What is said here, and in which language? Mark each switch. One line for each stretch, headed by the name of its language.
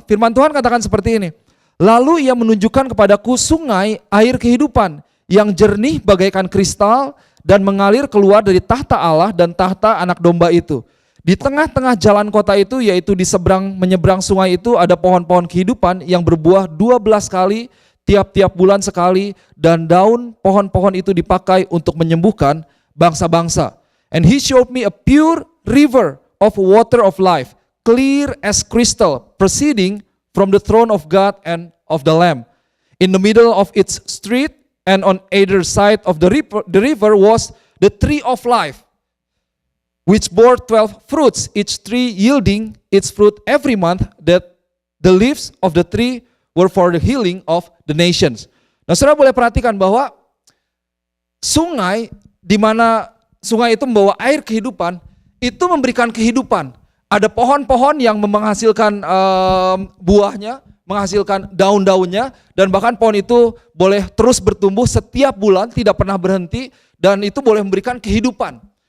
Indonesian: Firman Tuhan katakan seperti ini. Lalu ia menunjukkan kepadaku sungai air kehidupan yang jernih bagaikan kristal dan mengalir keluar dari tahta Allah dan tahta anak domba itu. Di tengah-tengah jalan kota itu, yaitu di menyeberang sungai itu, ada pohon-pohon kehidupan yang berbuah 12 kali, tiap-tiap bulan sekali, dan daun pohon-pohon itu dipakai untuk menyembuhkan bangsa-bangsa.
English: And he showed me a pure river of water of life, clear as crystal, proceeding from the throne of God and of the Lamb. In the middle of its street and on either side of the river was the tree of life, which bore 12 fruits, each tree yielding its fruit every month, that the leaves of the tree were for the healing of the nations.
Indonesian: Nah, saudara boleh perhatikan bahwa sungai, di mana sungai itu membawa air kehidupan, itu memberikan kehidupan. Ada pohon-pohon yang menghasilkan buahnya, menghasilkan daun-daunnya, dan bahkan pohon itu boleh terus bertumbuh setiap bulan, tidak pernah berhenti, dan itu boleh memberikan kehidupan.